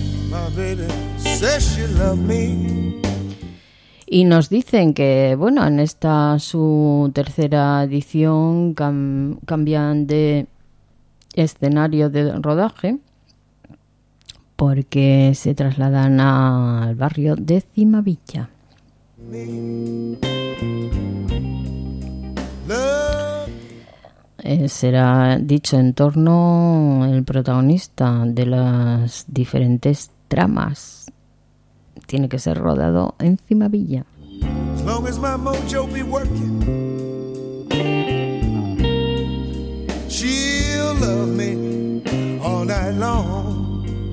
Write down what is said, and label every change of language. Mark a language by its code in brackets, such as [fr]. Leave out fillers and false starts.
[en] My baby says she loved me. [es] Y nos dicen que, bueno, en esta su tercera edición cambian de escenario de rodaje porque se trasladan al barrio de Cimavilla. Será dicho en torno el protagonista de las diferentes tramas. Tiene que ser rodado en Cimavilla. [en] As long as my mojo be working, she'll love me all night long.